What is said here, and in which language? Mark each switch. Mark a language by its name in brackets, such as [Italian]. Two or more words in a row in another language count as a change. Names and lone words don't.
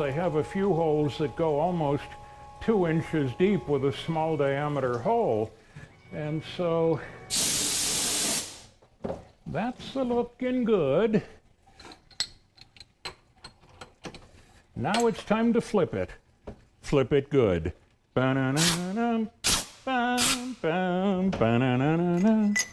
[English] I have a few holes that go almost 2 inches deep with a small diameter hole. And so that's looking good. Now it's time to flip it. Flip it good. Ba-na-na-na-na, bam, bam, ba-na-na-na-na.